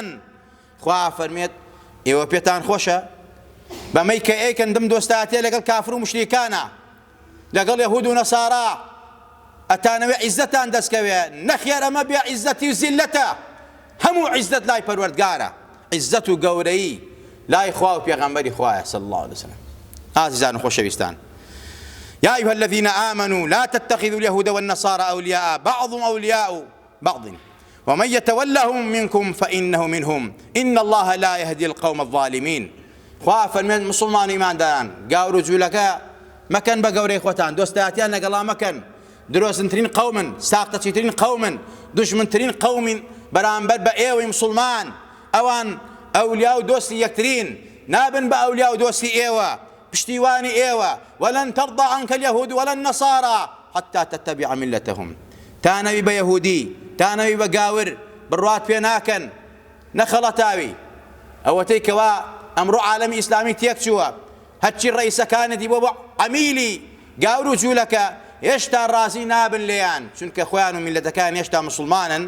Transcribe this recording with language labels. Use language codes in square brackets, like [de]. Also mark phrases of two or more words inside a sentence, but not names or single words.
[ckb] خوا فەرمێت ئێوە پێتان خۆشە بەمەی کە ئەیکەن دم دۆستایەتیە لەگەڵ کافر و مشریکانە، لەگەڵ یەهود و نەسارا، ئەتانەوێ عیزەتان دەستکەوێ. نەخێر، ئەمە بێ عیزەتی و زیلەتە، هەموو عیزەت لای پەروەردگارە، عیزەت و گەورەیی لای خوا و پێغەمبەری خوایە [ar] صلی الله عليه وسلم. [ckb] ئازیزان و خۆشەویستان، [ar] يا أيها الذين آمنوا لا تتخذوا اليهود والنصارى أولياء بعضهم أولياء بعض ومن يتولهم منكم فإنه منهم إن الله لا يهدي القوم الظالمين. [ckb] خوا فەرمێت مسلمان ئیمانداران گاور و جوولەکە مەکەن بە گەورەی خۆتان، دۆستایەتیان لەگەڵا مەکەن، درۆزنترین قەومن، ساختەچیترین قەومن، دوژمنترین قەومین بەرامبەر بە ئێوەی مسلمان. ئەوان ئەولیا و دۆستی یەکترین، نابن بە ئەولیا و دۆستی ئێوە، پشتیوانی ئێوە. [ar] ولن ترضى عنك اليهود ولا النصارى حتى تتبع ملتهم. [ckb] تانەوی بە یەهودی، تانەوی بە گاور بڕوات پێ ناکەن، نەخەڵەتاوی. ئەوەتەی کەوا ئەمڕۆ عالەمی ئیسلامی تێک چووە، هەرچی ڕئیسەکانێتی بۆ عەمیلی گاور و جوولەکە هێشتا ڕازی نابن لێیان، چونکە خۆیان و میلەتەکان هێشتا مسلمانن.